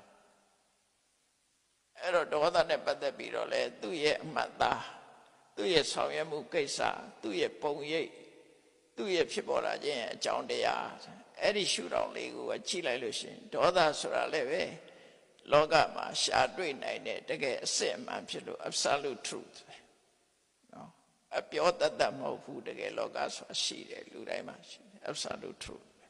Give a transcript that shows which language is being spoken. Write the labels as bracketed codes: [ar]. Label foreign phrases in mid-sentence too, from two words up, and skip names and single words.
[my] အဲ့တော့ဒေါသနဲ့ပတ်သက်ပြီးတော့လေသူ့ရဲ့အမှတ်သားသူ့ရဲ့ဆောင်ရွက်မှုကိစ္စသူ့ရဲ့ပုံရိပ်သူ့ရဲ့ဖြစ်ပေါ်လာခြင်းအကြောင်းတရားအဲ့ဒီရှုထောင့်လေးကိုကြည့်လိုက်လို့ရှင်ဒေါသဆိုတာလည်းပဲလောကမှာရှာတွေ့နိုင်တဲ့တကယ်အစစ်အမှန်ဖြစ်လို့ [en] absolute truth [my] နော်အပြောတတ်တတ်မဟုတ်ဘူးတကယ်လောကဆိုတာရှိတယ်လူတိုင်းမှာရှိတယ် [en] absolute truth